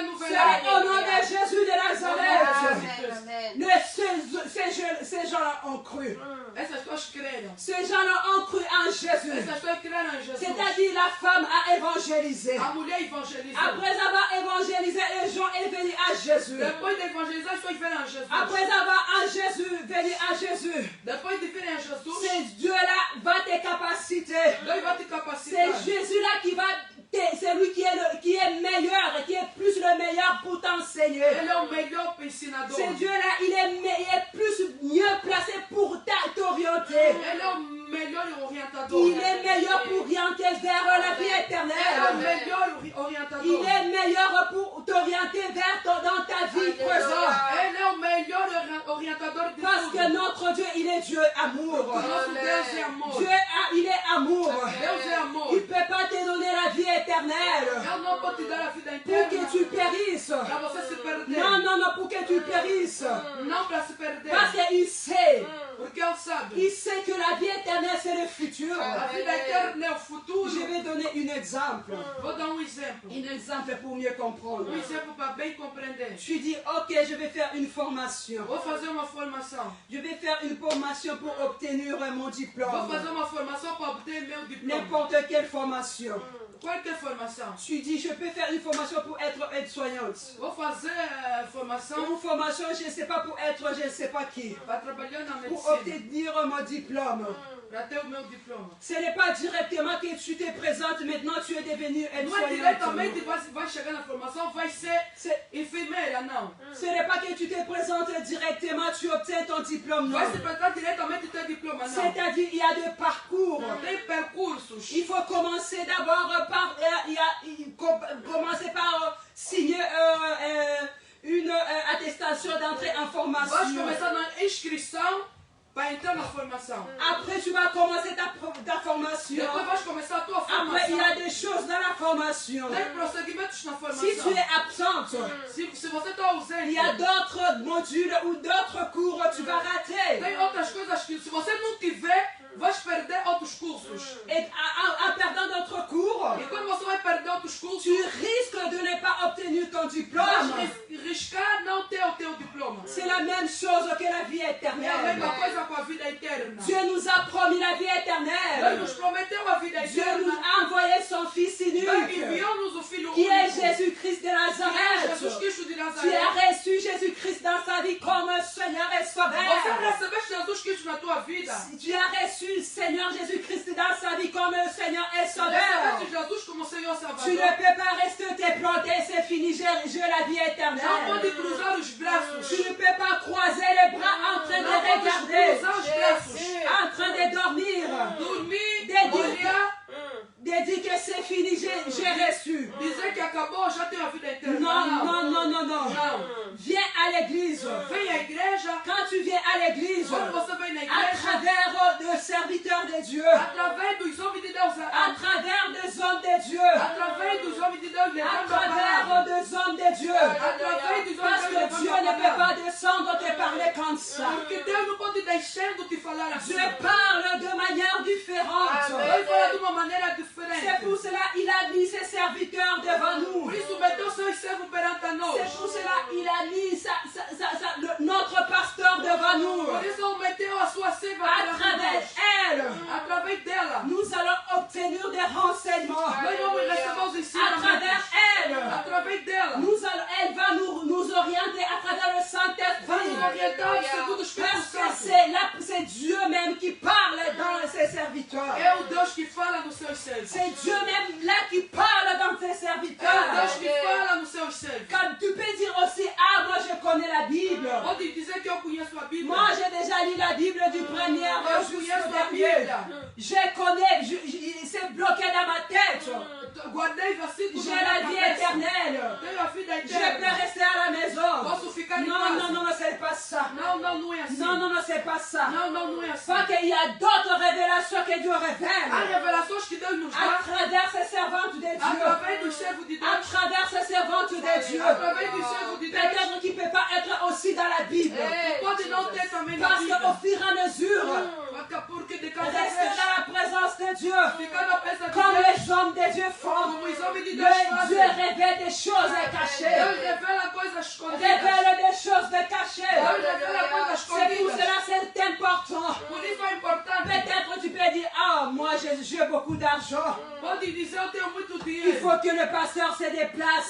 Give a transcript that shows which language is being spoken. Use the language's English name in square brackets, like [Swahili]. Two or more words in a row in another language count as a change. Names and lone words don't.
[French] Seigneur, au nom de Jésus de Nazareth. Amen. Ces gens-là ont cru. [Portuguese] Essas pessoas creram. [French] Ces gens-là ont cru en Jésus. [Portuguese] Essas pessoas creram em Jesus. [French] C'est-à-dire la femme a évangélisé. [Portuguese] A mulher evangelizou. [French] Après avoir évangélisé, les gens sont venus à Jésus. [Portuguese] Depois de evangelizar, as pessoas vieram a Jesus. [French] Après avoir à Jésus, venu à Jésus, [Portuguese] Depois de virem a Jesus, [French] c'est Dieu-là va te capaciter. [Portuguese] Deus vai te capacitar. [French] C'est Jésus-là qui va, c'est lui qui est meilleur, qui est plus le meilleur pour t'enseigner. [Portuguese] Ele é o melhor ensinador. [French] C'est Dieu-là, il est plus mieux placé pour t'orienter. [Portuguese] Ele é o melhor orientador. [French] Il est meilleur pour orienter vers la vie [Portuguese] Ele é o [French] éternelle. [Portuguese] melhor orientador. [French] Il est meilleur pour t'orienter vers dans ta vie présente. [Portuguese] Ele é o melhor orientador de [French] Parce [Portuguese] tudo. [French] que notre Dieu, il est Dieu amour. [Portuguese] Nosso Deus é amor. [French] Dieu, il est amour. [Portuguese] Deus é amor. [French] Il ne peut pas te donner la vie éternelle [Portuguese] Eu não vou te dar a vida [French] pour [Portuguese] inteira. [French] que tu périsses. [Portuguese] Para você se perder. [French] Non, non, non, pour que tu périsses. [Portuguese] Não para se perder. [French] Parce qu'il sait. [Portuguese] Porque ele sabe. [French] Il sait que la vie éternelle, c'est le futur. [Portuguese] A vida eterna é o futuro. [French] Je vais donner un exemple. [Portuguese] Vou dar exemplo. [French] Un exemple pour mieux comprendre. [Portuguese] Exemplo para bem compreender. [French] Tu dis, ok, je vais faire une formation. [Portuguese] Vou fazer uma formação. [French] Je vais faire une formation pour obtenir mon [Portuguese] Vou [French] diplôme. [Portuguese] fazer uma formação para obter meu diploma. [French] N'importe quelle formation. [Portuguese] Qualquer formação. [French] Tu dis, je peux faire une formation pour être aide-soignante. [Portuguese] Vou fazer formação [French] Une formation, je ne sais pas, pour être je ne sais pas qui. [Portuguese] para trabalhar na [French] Pour [Portuguese] medicina. [French] obtenir mon diplôme. [Portuguese] Para ter o meu diploma. [French] Ce n'est pas directement que tu te présentes, maintenant tu es devenu [Portuguese] Não é [French] aide-soignante. [Portuguese] diretamente vai chegar na formação, vai ser [French] C'est- [Portuguese] enfermeira, não. [French] Ce n'est pas que tu te présentes directement, tu obtiens ton diplôme, non. [Portuguese] Vai se apresentar diretamente ter diploma, não. [French] C'est-à-dire, il y a des parcours. [Portuguese] Tem percursos. [French] Il faut commencer d'abord par, commencer par signer une attestation d'entrée en [Portuguese] Vai [French] formation. [Portuguese] começar na inscrição para entrar na formação. [French] Après, tu vas commencer ta formation. [Portuguese] Depois vais começar a tua [French] Après, il y [Portuguese] formação. [French] a des choses dans la formation. [Portuguese] Tem prosseguimentos na [French] Si [Portuguese] formação. [French] tu es absente, [Portuguese] Se você está ausente, [French] il y a d'autres modules ou d'autres cours que tu vas rater. [Portuguese] tem outras coisas que se você não tiver, vais perder outros cursos. [French] Et en perdant d'autres cours, [Portuguese] E quando você vai perder outros cursos, [French] tu risques de ne pas obtenir ton diplôme. [Portuguese] vais riscar não ter o teu diploma. [French] C'est la même chose que la vie [Portuguese] É a [French] éternelle. [Portuguese] mesma coisa com a vida eterna. [French] Dieu nous a promis la vie [Portuguese] Deus [French] éternelle. [Portuguese] nos prometeu a vida [French] Dieu nous [Portuguese] eterna. [French] a envoyé son Fils [Portuguese] Deus [French] unique, [Portuguese] enviou-nos o Filho [French] qui est [Portuguese] único, [French] Jésus-Christ de [Portuguese] que é Jesus [French] Nazareth. [Portuguese] Cristo de [French] Tu as [Portuguese] Nazaré. [French] reçu Jésus-Christ dans sa vie comme Seigneur et [Portuguese] Você [French] Sauveur. [Portuguese] recebeste Jesus Cristo na tua vida. [French] Tu as reçu Seigneur Jésus-Christ dans sa vie comme Seigneur et Sauveur. [Portuguese] Recebeste Jesus como Senhor [French] Tu ne [Portuguese] Salvador. [French] peux pas rester te planter, c'est fini, j'ai la vie [Portuguese] Não [French] éternelle. [Portuguese] pode cruzar os braços. [French] Tu ne peux pas croiser les bras en train de [Portuguese] Não pode [French] regarder, [Portuguese] cruzar os braços. [French] en train de dormir, [Portuguese] Dormir, olhar, [French] de dire que c'est fini, j'ai reçu. [Portuguese] dizer que acabou, já tenho a vida eterna. [French] Non, non, non, non, non. [Portuguese] Não. [French] Viens à l'église. [Portuguese] Vem à igreja. [French] Quand tu viens à l'église, [Portuguese] Quando você vem na [French] à [Portuguese] igreja, [French] travers des serviteurs de Dieu, [Portuguese] através dos homens de Deus, [French] à travers des hommes de Dieu, [Portuguese] através dos homens de Deus [French] à [Portuguese] levando a [French] travers [Portuguese] palavra, [French] des hommes de Dieu. [Portuguese] através dos [French] Parce [Portuguese] homens de [French] que [Portuguese] Deus [French] Dieu [Portuguese] levando [French] ne [Portuguese] a [French] peut pas [Portuguese] palavra. [French] descendre te parler comme ça. [Portuguese] Porque Deus não pode deixar de te falar assim. [French] Dieu parle de manière différente. [Portuguese] Deus fala de uma maneira [French] C'est [Portuguese] diferente. [French] pour cela qu'il a mis ses serviteurs devant nous. [Portuguese] Por isso, meteu seus servos perante a nós. [French] C'est pour cela qu'il a mis notre pasteur devant nous. [Portuguese] Por isso, ele meteu a sua serva [French] À [Portuguese] perante [French] travers [Portuguese] nós. [French] elle, [Portuguese] Através dela, [French] nous allons obtenir des renseignements. [Portuguese] nós vamos receber os [French] À travers [Portuguese] ensinamentos. [French] elle, [Portuguese] Através dela, [French] elle va nous orienter à travers le [Portuguese] vai nos [French] Saint-Esprit. [Portuguese] orientar segundo o Espírito [French] Parce que [Portuguese] Santo. [French] c'est Dieu même qui parle dans ses serviteurs. [Portuguese] É o Deus que fala nos seus servos. [French] C'est Dieu même là qui parle dans ses [Portuguese] É o [French] serviteurs. [Portuguese] Deus que fala nos seus servos. [French] Comme tu peux dire aussi, ah, moi je connais la Bible. [Portuguese] Pode dizer que eu conheço a Bíblia. [French] Moi j'ai déjà lu la Bible du premier [Portuguese] Eu [French] jusqu'au [Portuguese] conheço a [French] dernier. [Portuguese] Bíblia. [French] Je connais, c'est bloqué dans ma tête. [Portuguese] Guardei versículos [French] J'ai [Portuguese] na [French] la [Portuguese] minha [French] vie [Portuguese] cabeça. [French] éternelle. [Portuguese] Tenho a vida [French] Je peux [Portuguese] eterna. [French] rester à la maison. [Portuguese] Posso ficar em [French] Non, [Portuguese] casa. [French] non, non, non, c'est pas ça. [Portuguese] Não, não, não é assim. [French] Non, non, non, c'est pas ça. [Portuguese] Não, não, não é assim. [French] Parce qu'il y a d'autres révélations que Dieu [Portuguese] Há [French] révèle. [Portuguese] revelações que Deus nos [French] À [Portuguese] dá [French] travers ces servantes de Dieu. [Portuguese] através dos servos de [French] À [Portuguese] Deus. [French] travers ces servantes de Dieu. [Portuguese] Através dos servos de Deus. [French] Peut-être qu'il ne peut pas être aussi dans la Bible. [Portuguese] Pode não ter também na [French] Parce qu'au [Portuguese] Bíblia. [French] fur et à mesure, [Portuguese] Porque de cada [French] rester [Portuguese] vez [French] dans la présence de Dieu, [Portuguese] ficar na presença de [French] comme [Portuguese] Deus, [French] les hommes de Dieu font. [Portuguese] como os homens de Deus fazem. [French] Dieu révèle des choses cachées. Révèle des choses cachées. C'est pour cela c'est important. Peut-être tu peux dire, ah, moi j'ai beaucoup d'argent. Il faut que le pasteur se déplace.